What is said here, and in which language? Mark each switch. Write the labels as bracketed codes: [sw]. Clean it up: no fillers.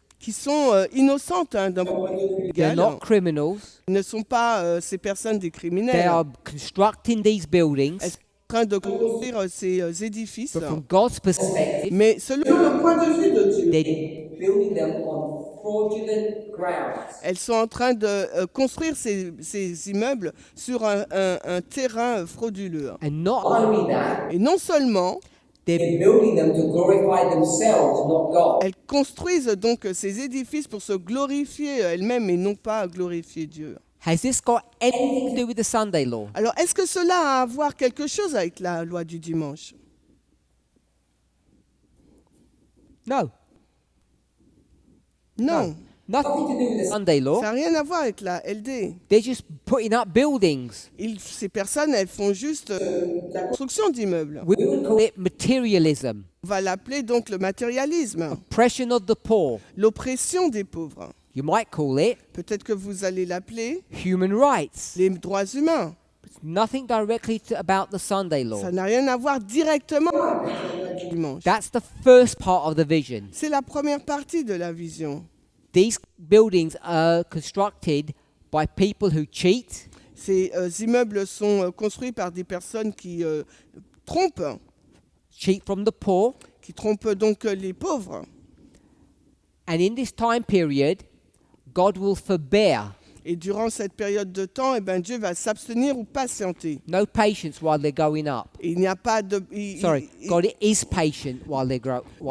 [fr] qui sont innocentes d'un point de vue [en] they're [fr] légal, [en] not criminals, [fr] ne sont pas ces personnes des [en] they [fr] criminels. [en] are constructing these buildings, [fr] Elles sont en train de construire ces édifices. [en] but from God's perspective, [fr] Mais selon le point de vue de Dieu, [en] they're Building them on fraudulent grounds. [fr] elles sont en train de construire ces immeubles sur un terrain frauduleux. [en] and not Not only that, [fr] Et non seulement, [en] they're they're building them to glorify themselves, not God. [fr] elles construisent donc ces édifices pour se glorifier elles-mêmes et non pas glorifier Dieu. [en] has this got anything to do with the Sunday law? [fr] Alors, est-ce que cela a à voir quelque chose avec la loi du dimanche? [en] No, [fr] Non, [en] nothing to do with the Sunday law. [fr] ça n'a rien à voir avec la LD. [en] They're just putting up buildings. [fr] Ces personnes, elles font juste la construction d'immeubles. [en] We would call it materialism, [fr] On va l'appeler donc le matérialisme, [en] oppression of the poor. [fr] l'oppression des pauvres. [en] You might call it [fr] Peut-être que vous allez l'appeler [en] human rights. [fr] les droits humains. [en] It's nothing directly about the Sunday law. [fr] Ça n'a rien à voir directement avec la loi du dimanche. [en] That's the first part of the vision. [fr] C'est la première partie de la vision. [en] These buildings are constructed by people who cheat, [fr] Ces immeubles sont construits par des personnes qui trompent [en] cheat from the poor, [fr] donc les pauvres, [en] And in this time period, God will forbear, [fr] Et durant cette période de temps, eh ben, Dieu va s'abstenir ou patienter. [en] no patience while they're going up. [fr] Et il n'y a pas de... [en] Sorry, God is patient while they're going.